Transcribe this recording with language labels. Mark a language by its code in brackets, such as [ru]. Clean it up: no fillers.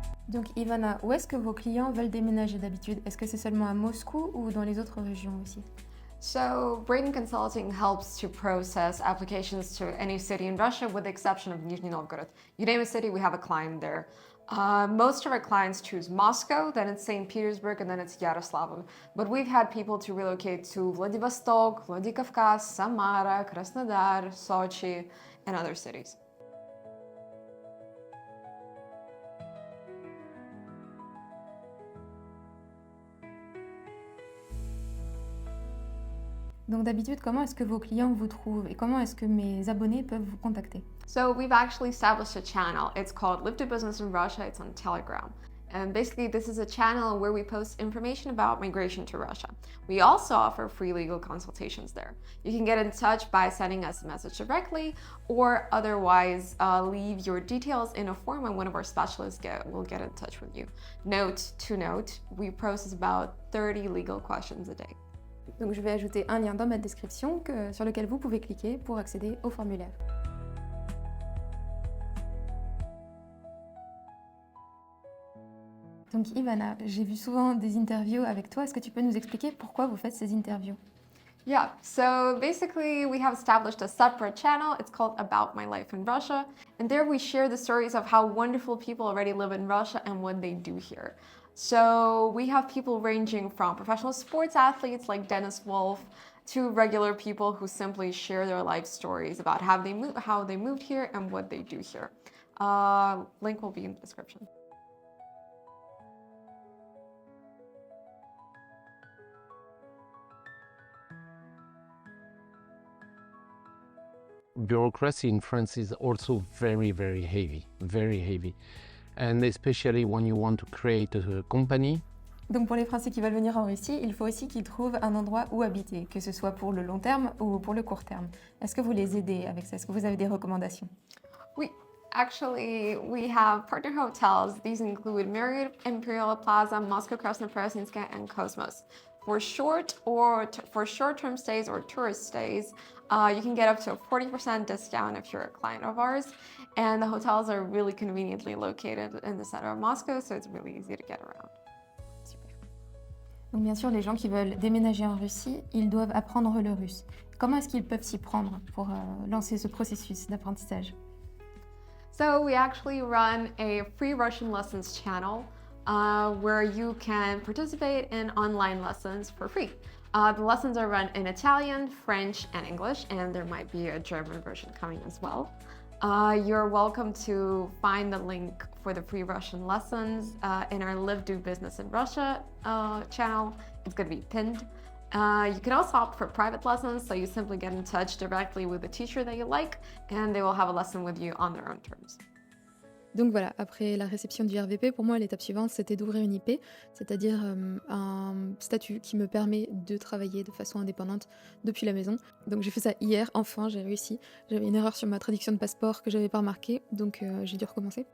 [fr] Donc Ivana, où est-ce que vos clients veulent déménager d'habitude? Est-ce que c'est seulement à Moscou ou dans les autres régions aussi? [en] So Braden Consulting helps to process applications to any city in Russia with the exception of Nizhny Novgorod. You name a city, we have a client there. Most of our clients choose Moscow, then it's St. Petersburg, and then it's Yaroslavl. But we've had people to relocate to Vladivostok, Vladikavkaz, Samara, Krasnodar, Sochi, and other cities. [fr] Donc d'habitude, comment est-ce que vos clients vous trouvent et comment est-ce que mes abonnés peuvent vous contacter? [en] So we've actually established a channel. It's called Live to Business in Russia. It's on Telegram. And basically, this is a channel where we post information about migration to Russia. We also offer free legal consultations there. You can get in touch by sending us a message directly or otherwise leave your details in a form and one of our specialists will get in touch with you. Note to note, we process about 30 legal questions a day. [fr] Donc je vais ajouter un lien dans ma description sur lequel vous pouvez cliquer pour accéder au formulaire. Donc Ivana, j'ai vu souvent des interviews avec toi. Est-ce que tu peux nous expliquer pourquoi vous faites ces interviews? [en] Yeah, so basically we have established a separate channel. It's called About My Life in Russia. And there we share the stories of how wonderful people already live in Russia and what they do here. So we have people ranging from professional sports athletes like Dennis Wolf to regular people who simply share their life stories about how they moved here and what they do here. Link will be in the description. Bureaucracy in France is also very, very heavy, very heavy. And especially when you want to create a company. [fr] Donc pour les Français qui veulent venir en Russie, il faut aussi qu'ils trouvent un endroit où habiter, que ce soit pour le long terme ou pour le court terme. Est-ce que vous les aidez avec ça? Est-ce que vous avez des recommandations? [en] We have partner hotels. These include Marriott Imperial Plaza, Moscow Krasnopresinska, and Cosmos. For short-term stays or tourist stays, you can get up to a 40% discount if you're a client of ours. And the hotels are really conveniently located in the center of Moscow, so it's really easy to get around. Super. [fr] Donc bien sûr, les gens qui veulent déménager en Russie, ils doivent apprendre le russe. Comment est-ce qu'ils peuvent s'y prendre pour lancer ce processus d'apprentissage? [en] So we actually run a free Russian lessons channel where you can participate in online lessons for free. The lessons are run in Italian, French, and English, and there might be a German version coming as well. You're welcome to find the link for the free Russian lessons in our Live Do Business in Russia channel. It's going to be pinned. You can also opt for private lessons, so you simply get in touch directly with the teacher that you like, and they will have a lesson with you on their own terms. [fr] Donc voilà, après la réception du RVP, pour moi l'étape suivante c'était d'ouvrir une IP, c'est-à-dire un statut qui me permet de travailler de façon indépendante depuis la maison. Donc j'ai fait ça hier, enfin j'ai réussi. J'avais une erreur sur ma traduction de passeport que j'avais pas remarquée, donc j'ai dû recommencer.